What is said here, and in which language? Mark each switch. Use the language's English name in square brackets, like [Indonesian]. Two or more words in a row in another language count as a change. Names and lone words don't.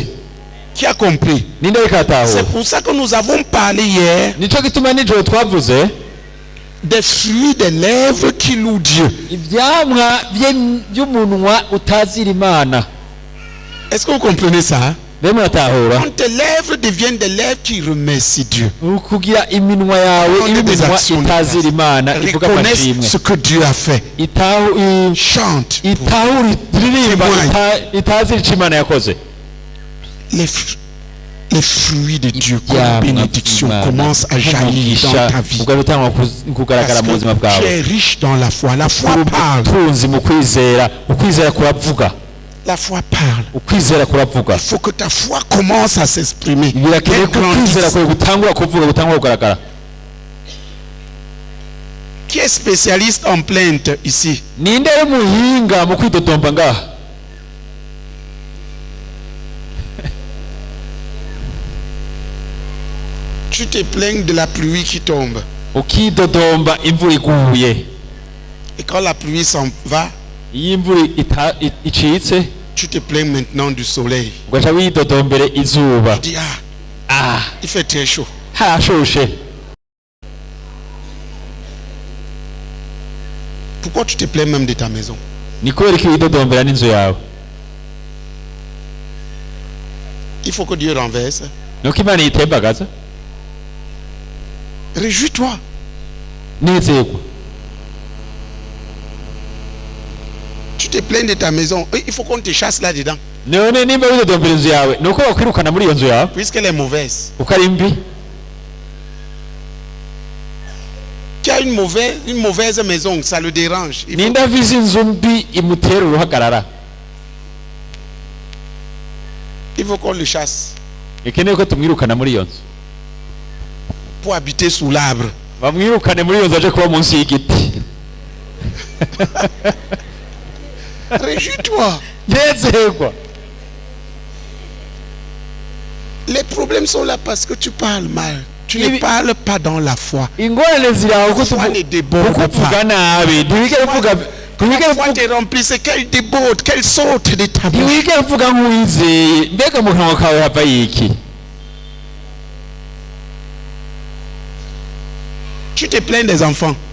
[French] Qui a compris? [Rundi] ninde ariko atahura [French] C'est pour ça que nous avons parlé hier [Rundi] nicyo gituma nijoro twavuze [French] des fruits des lèvres qui louent Dieu. [Rundi] ibyamwa by'umunwa utazira imana [French] Est-ce que vous comprenez ça? [Rundi] mbe muratahura [French] Quand tes lèvres deviennent des lèvres qui remercient Dieu, [Rundi] kugira iminwa yawe [French] Prendre des [Rundi] iminwa [French] actions de [Rundi] itazira [French] grâce. [Rundi] imana ivuga [French] Reconnaissent [Rundi] amashimwe [French] ce que Dieu a fait. Chante. [Rundi] itahura iririmba [French] Témoigne. [Rundi] itazira icyo imana yakoze [French] Les fruits de Dieu comme bénédiction commencent à jaillir dans ta vie. [Rundi] ubwo bitangwa kugaragara mu buzima [French] Parce que tu [Rundi] bwawe [French] es riche dans la foi. La foi parle. [Rundi] utunzi mu kwizera ukwizera kuravuga [French] La foi parle. [Rundi] ukwizera kuravuga [French] Il faut que ta foi commence à s'exprimer. [Rundi] birakenewe ko ukwizera kwawe gutangura kuvuga gutangura kugaragara [French] Qui est spécialiste en plainte ici? [Rundi] ninde ari muhinga mu kwidodomba ngaha [French] Tu te plains de la pluie qui tombe. [Rundi] ukidodomba imvura iguye [French] Et quand la pluie s'en va, [Rundi] iyo imvura icitse [French] tu te plains maintenant du soleil. [Rundi] ugaca widodombere izuba [French] Tu dis, ah, il fait très chaut. [Rundi] hashushe [French] Pourquoi tu te plains même de ta maison? [Rundi] Ni kubera iki widodombera n'inzu yawe? [French] Il faut que Dieu renverse. [Rundi] Nuko Imana yitembagaza. [French] Réjouis-toi. [Rundi] Nezerwa. [French] Tu te plains de ta maison. Il faut qu'on te chasse là-dedans. [Rundi] None nimba widodombera inzu yawe nuko bakwirukana muri iyo nzu yawe [French] puisqu'elle est mauvaise. [Rundi] uko ari mbi. [French] Qui a une mauvaise maison, ça le dérange. [Rundi] Ninda vizi inzu mbi imutera uruhagarara. [French] Il faut qu'on le chasse. [Rundi] Ikeneye ko tumwirukana muri iyo nzu. [French] Pour habiter sous l'arbre. [Rundi] Bamwirukane muri iyo nzu aje kuba munsi y'igiti. [French] Réjouis-toi. [Rundi] Nezerwa. [French] Les problèmes sont là parce que tu parles mal. Tu ne parles pas dans la foi. [Rundi] Ingorane ziraho ko [French] foi ne déborde pas. La foi te remplit, c'est qu'elle déborde, qu'elle saute de ta bouche. Tu te plains des enfants.